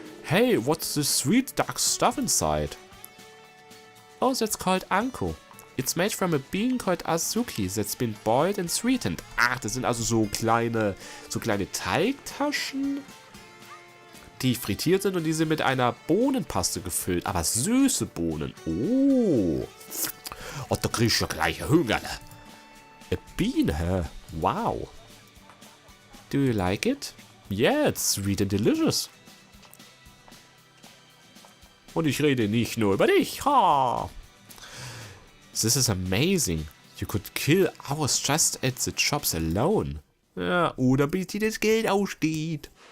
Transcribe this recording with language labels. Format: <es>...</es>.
<en>Hey, what's this sweet dark stuff inside? Oh, that's called Anko. It's made from a bean called Azuki that's been boiled and sweetened.</en> <de>Ach, das sind also so kleine Teigtaschen, die frittiert sind und die sind mit einer Bohnenpaste gefüllt. Aber süße Bohnen. Oh. Und da krieg ich ja gleich Hunger.</de> <en>A bean, hä? Wow. Do you like it? Yeah, it's sweet and delicious.</en> <de>Und ich rede nicht nur über dich.</de> <en>Ha! This is amazing. You could kill hours just at the shops alone.</en> <de>Ja, oder bis dir das Geld ausgeht.</de>